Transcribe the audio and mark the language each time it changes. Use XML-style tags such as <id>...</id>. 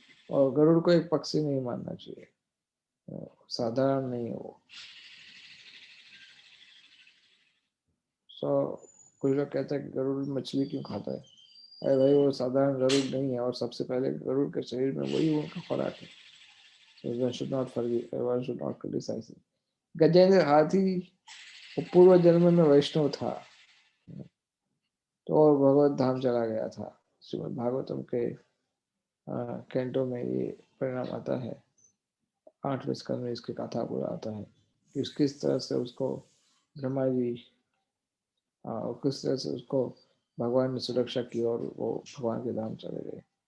<hi>और गरुड़ को एक पक्षी नहीं मानना चाहिए, साधारण नहीं है वो। सो कुछ लोग कहते हैं कि गरुड़ मछली क्यों खाता है। अरे भाई, वो साधारण गरुड़ नहीं है, और सबसे पहले गरुड़ के शरीर में वही उनका खुराक है।</hi> <en>So one should not forget, one should not criticize it.</en> <hi>Gajendra हाथी वो पूर्व जन्म में वैष्णव था, तो और भगवत धाम चला गया था। श्रीमद् भागवतम के कैंटो में ये परिणाम आता है। 8वें स्कंद में इसकी कथा पूरा आता है कि किस तरह से उसको ब्रह्मा जी और किस तरह से उसको भगवान ने सुरक्षा की और वो भगवान के धाम चले गए।</hi>